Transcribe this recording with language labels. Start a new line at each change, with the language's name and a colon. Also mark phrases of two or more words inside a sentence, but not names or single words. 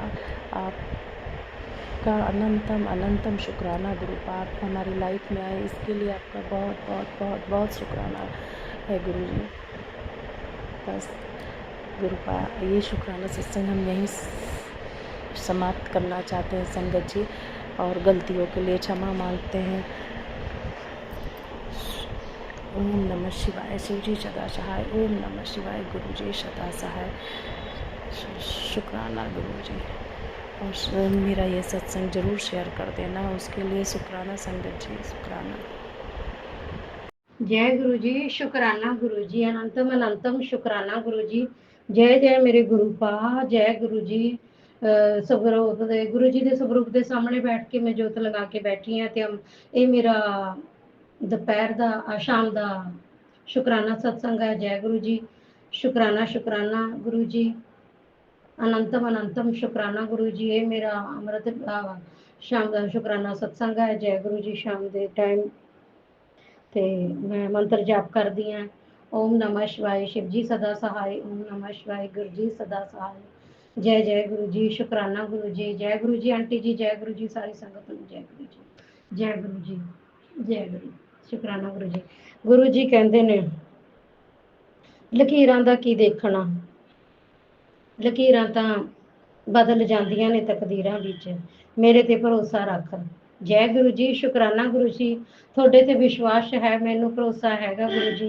Hindi: आप का अनंतम अनंतम शुक्राना गुरुपा, आप हमारी लाइफ में आए इसके लिए आपका बहुत बहुत बहुत बहुत शुक्राना है गुरुजी। बस गुरुपा, ये शुक्राना सत्संग हम यहीं समाप्त करना चाहते हैं संगत जी, और गलतियों के लिए क्षमा मांगते हैं। ओम नमः शिवाय। शिव जी सदा सहाय। ओम नमः शिवाय। गुरु जी सदा सहाय। शुक्राना गुरु जी। और मेरा ये सत्संग ज़रूर शेयर कर देना, उसके लिए शुक्राना संगत जी, शुक्राना। जय गुरु जी, शुक्राना गुरु जी, अनंतम अनंतम शुक्राना गुरु जी। जय जय मेरे गुरुपा, जय गुरु जी।
Punjabi: ਸਵਰੂਪ ਦੇ ਗੁਰੂ ਜੀ ਦੇ ਸਵਰੂਪ ਦੇ ਸਾਹਮਣੇ ਬੈਠ ਕੇ ਮੈਂ ਜੋਤ ਲਗਾ ਕੇ ਬੈਠੀ ਹਾਂ ਤੇ ਇਹ ਮੇਰਾ ਦੁਪਹਿਰ ਦਾ ਸ਼ਾਮ ਦਾ ਸ਼ੁਕਰਾਨਾ ਸਤਸੰਗ ਹੈ। ਜੈ ਗੁਰੂ ਜੀ, ਸ਼ੁਕਰਾਨਾ ਸ਼ੁਕਰਾਨਾ ਗੁਰੂ ਜੀ, ਅਨੰਤਮ ਅਨੰਤਮ ਸ਼ੁਕਰਾਨਾ ਗੁਰੂ ਜੀ। ਇਹ ਮੇਰਾ ਅੰਮ੍ਰਿਤ ਸ਼ਾਮ ਦਾ ਸ਼ੁਕਰਾਨਾ ਸਤਸੰਗ ਹੈ। ਜੈ ਗੁਰੂ ਜੀ। ਸ਼ਾਮ ਦੇ ਟਾਈਮ ਤੇ ਮੈਂ ਮੰਤਰ ਜਾਪ ਕਰਦੀ ਹਾਂ,
Hindi: ओम नमः शिवाय, शिव जी सदा सहाय। ओम नमः शिवाय, गुरु जी सदा सहाय। जय जय गुरु जी, शुक्राना गुरु जी। जय गुरु जी आंटी जी,
Punjabi: ਜੈ ਗੁਰੂ ਜੀ ਸਾਰੀ ਸੰਗਤ ਨੂੰ ਜੈ ਗੁਰੂ ਜੀ, ਜੈ ਗੁਰੂ ਜੀ, ਜੈ ਗੁਰੂ। ਸ਼ੁਕਰਾਨਾ ਗੁਰੂ ਜੀ। ਗੁਰੂ ਜੀ ਕਹਿੰਦੇ ਨੇ ਲਕੀਰਾਂ ਦਾ ਕੀ ਦੇਖਣਾ, ਲਕੀਰਾਂ ਤਾਂ ਬਦਲ ਜਾਂਦੀਆਂ ਨੇ ਤਕਦੀਰਾਂ ਵਿੱਚ, ਮੇਰੇ ਤੇ ਭਰੋਸਾ ਰੱਖ। ਜੈ ਗੁਰੂ ਜੀ, ਸ਼ੁਕਰਾਨਾ ਗੁਰੂ ਜੀ। ਤੁਹਾਡੇ ਤੇ ਵਿਸ਼ਵਾਸ ਹੈ, ਮੈਨੂੰ ਭਰੋਸਾ ਹੈਗਾ ਗੁਰੂ ਜੀ।